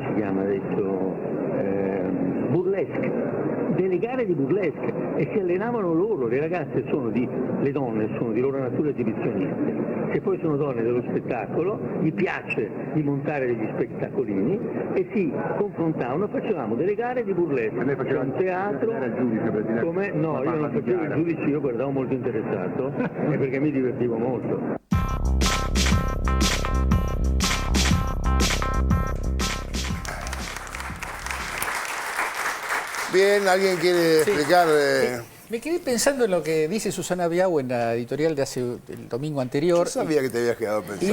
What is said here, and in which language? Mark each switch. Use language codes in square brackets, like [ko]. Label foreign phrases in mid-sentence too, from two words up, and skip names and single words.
[it] si chiama adesso, burlesque, delle gare di burlesque e si allenavano loro, le ragazze le donne sono di loro natura esibizioniste, che poi sono donne dello spettacolo, gli piace di montare degli spettacolini e si confrontavano, facevamo delle gare di burlesque, c'era un teatro, come no, io non facevo il giudice, io guardavo molto interessato e perché mi divertivo molto. [es] Bien, ¿alguien quiere explicar? Me quedé pensando en lo que dice Susana Biau en la editorial de el domingo anterior. Yo sabía que te habías quedado pensando.